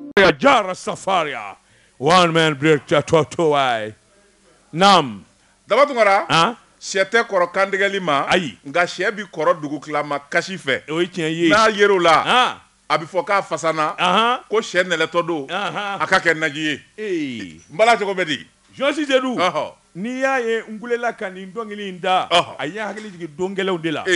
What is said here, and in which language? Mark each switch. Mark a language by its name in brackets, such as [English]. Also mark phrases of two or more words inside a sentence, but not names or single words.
[Bambara] Jara Safaria. One man break to why. Nam. Daba tungara. Ah. Sɛ tɛ kɔrɔ kantigɛli ma. Ayi. Nka sɛ bi kɔrɔ dugu tila ma kasi fɛ. O ye tiɲɛ ye. N'a yer'o la. Ah. A bɛ fɔ k'a fasana. Ko sɛ nɛlɛtɔ don. A ka kɛ naji ye. N bala cogo bɛ di. Jɔnsi Sedu. N'i y'a ye n kulela ka nin dɔnkili in da. A ye hakili jigin don gɛlɛnw de la.